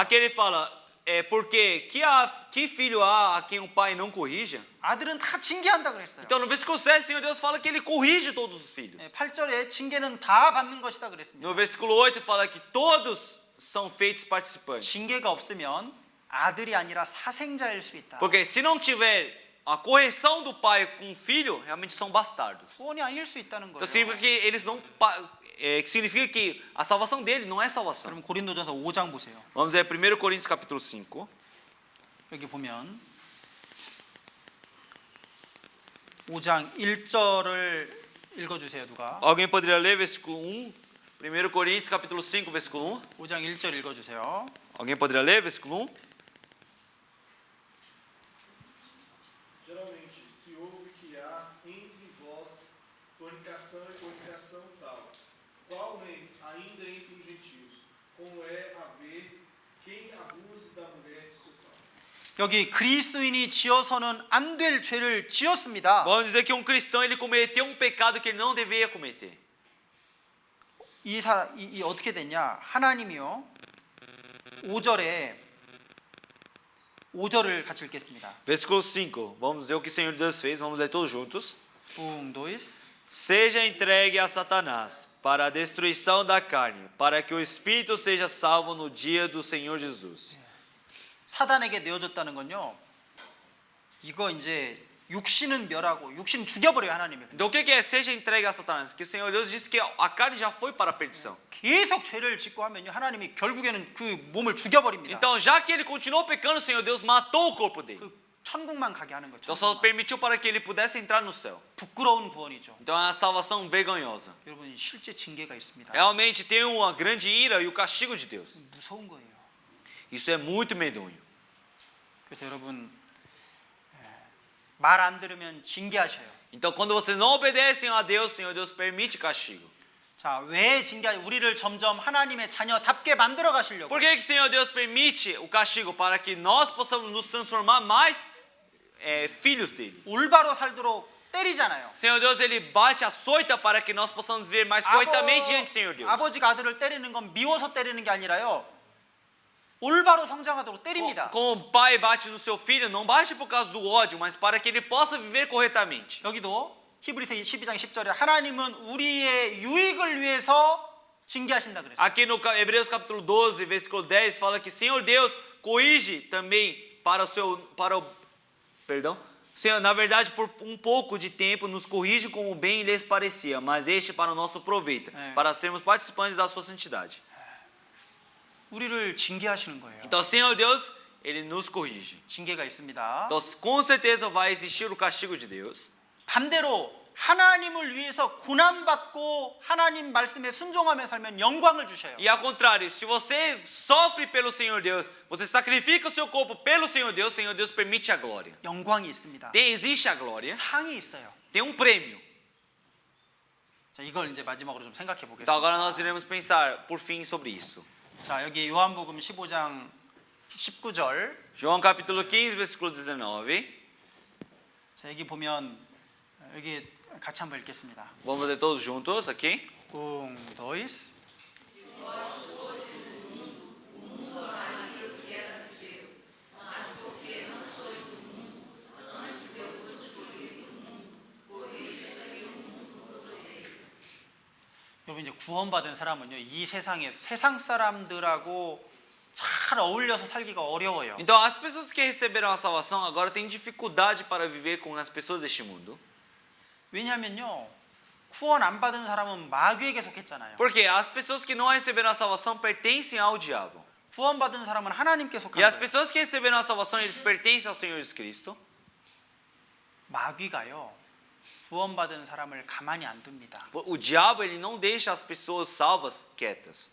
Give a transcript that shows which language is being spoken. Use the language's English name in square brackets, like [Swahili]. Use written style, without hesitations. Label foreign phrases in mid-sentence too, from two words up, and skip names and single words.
[Portuguese] Aqui ele fala, porque que filho há a quem o pai não corrija? [Korean] 아들은 다 징계한다 그랬어요. [Portuguese] Então, no versículo 7, o Senhor Deus fala que ele corrige todos os filhos. [Korean] 8절에 징계는 다 받는 것이다 그랬습니다. [Portuguese] No versículo 8 fala que todos são feitos participantes. [Korean] 징계가 없으면 아들이 아니라 사생자일 수 있다. [Portuguese] Porque se não tiver a correção do pai com o filho, realmente são bastardos. [Korean] 구원이 아닐 수 있다는 [Portuguese] Então [Korean] 거예요. [Portuguese] significa que eles não significa que a salvação dele não é salvação. [Korean] 그럼 고린도전서 5장 보세요. [Portuguese] Vamos ver 1 Coríntios capítulo 5. [Korean] 여기 보면 5장 1절을 읽어주세요. 누가? [Portuguese] Alguém poderia ler versículo 1? 1 Coríntios capítulo 5, versículo 1. [Korean] 5장 1절 읽어주세요. [Portuguese] Alguém poderia ler versículo 1? Geralmente, se ouve que há entre vós fornicação e fornicação tal, qual ainda entre os gentios, como é haver quem abuse da mulher de seu pai. [Korean] 여기 그리스도인이 지어서는 안 될 죄를 지었습니다. [Portuguese] Vamos dizer que um cristão ele cometeu um pecado que ele não deveria cometer. [Korean] 이 어떻게 됐냐? 하나님이요. 5절을 같이 읽겠습니다. [Portuguese] Versículo 5. Vamos ver o que o Senhor Deus fez. Vamos ler todos juntos. 2. Seja entregue a Satanás para a destruição da carne, para que o espírito seja salvo no dia do Senhor Jesus. [Korean] 사단에게 내어줬다는 건요. 이거 이제 육신은 멸하고 육신 죽여버려요 하나님이. [Portuguese] Então o que é seja entregue a Satanás? Que o Senhor Deus disse que a carne já foi para a perdição. [Korean] 계속 죄를 짓고 하면요 하나님이 결국에는 그 몸을 죽여버립니다. [Portuguese] Então já que ele continuou pecando, o Senhor Deus matou o corpo dele. [Korean] 그 천국만 가게 하는 거죠. [Portuguese] Então só permitiu para que ele pudesse entrar no céu. [Korean] 부끄러운 구원이죠. [Portuguese] Então é uma salvação vergonhosa. [Korean] 여러분 실제 징계가 있습니다. [Portuguese] Realmente tem uma grande ira e o castigo de Deus. [Korean] 무서운 거예요. [Portuguese] Isso é muito medonho. [Korean] 그래서 여러분 말 안 들으면 징계하셔요. [Portuguese] Então quando vocês não obedecem a Deus, o Senhor Deus permite castigo. [Korean] 자, 왜 우리를 점점 하나님의 자녀답게 만들어 가시려고? [Portuguese] Por que que o Senhor Deus permite o castigo? Para que nós possamos nos transformar mais filhos dele. [Korean] 올바로 살도록 때리잖아요. [Portuguese] O Senhor Deus ele bate, açoita para que nós possamos viver mais corretamente diante do Senhor Deus. [Korean] 아버지가 아들을 때리는 건 미워서 때리는 게 아니라요. 올바로 성장하도록 때립니다. [Portuguese] Como o pai bate no seu filho, não bate por causa do ódio, mas para que ele possa viver corretamente. [Korean] 여기도 히브리서 12장 10절에 하나님은 우리의 유익을 위해서 징계하신다 그랬어요. [Portuguese] Aqui no Hebreus capítulo 12, versículo 10, fala que Senhor Deus corrige também Senhor, na verdade, por um pouco de tempo nos corrige como bem lhes parecia, mas este para o nosso proveito, para sermos participantes da sua santidade. [Korean] 우리를 징계하시는 거예요. [Portuguese] Então, o Senhor Deus, Ele nos corrige. [Korean] 징계가 있습니다. [Portuguese] Então, com certeza vai existir o castigo de Deus. [Korean] 반대로 하나님을 위해서 고난받고 하나님 말씀에 순종하며 살면 영광을 주셔요. [Portuguese] E ao contrário, se você sofre pelo Senhor Deus, você sacrifica o seu corpo pelo Senhor Deus permite a glória. [Korean] 영광이 있습니다. [Portuguese] Existe a glória, [Korean] 상이 있어요. [Portuguese] tem um prêmio. [Korean] 자, 이걸 이제 마지막으로 좀 생각해 [Portuguese] Então [Korean] 보겠습니다. [Portuguese] agora nós iremos pensar, por fim, sobre isso. [Korean] 자, 여기 요한복음 15장 19절. [Portuguese] João capítulo 15, versículo 19. [Korean] 자, 여기 보면 여기 같이 한번 읽겠습니다. [Portuguese] Vamos ler todos juntos aqui. dois. [Korean] 여러분 이제 구원받은 사람은요 이 세상에서 세상 사람들하고 잘 어울려서 살기가 어려워요. [Portuguese] Então as pessoas que receberam a salvação agora têm dificuldade para viver com as pessoas deste mundo. [Korean] 왜냐하면요 구원 안 받은 사람은 마귀에게 속했잖아요. [Portuguese] Porque as pessoas que não receberam a salvação pertencem ao diabo. [Korean] 구원받은 사람은 하나님께 [Portuguese] E [Korean] 속한 [Portuguese] as [Korean] 거예요. [Portuguese] pessoas que receberam a salvação, eles pertencem ao Senhor Jesus Cristo. [Korean] 마귀가요 구원받은 사람을 가만히 안 둡니다. [Portuguese] O diabo, ele não deixa as pessoas salvas quietas.